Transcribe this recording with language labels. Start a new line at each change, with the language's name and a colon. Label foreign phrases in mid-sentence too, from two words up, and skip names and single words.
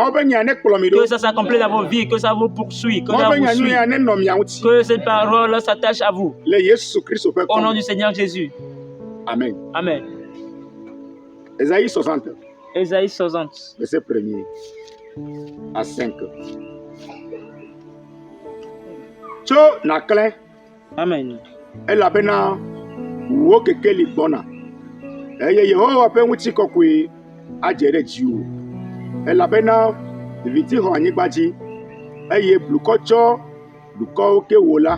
French: Que ça s'accomplisse dans vos vies, que ça vous poursuit, que ça vous suit. Que cette parole s'attache à vous. Au nom du Seigneur Jésus. Amen. Amen. Ésaïe 60. Ésaïe 60. Verset 1er à 5.
Ewe: Tso nakle. Amen. Elabena wo kekeli gbɔna. Eye Yehowa ƒe ŋutikɔkɔe adze ɖe dziwò. Elabena viviti xɔ anyigba dzi, eye blukɔ tsɔ dukɔwo ke wo la.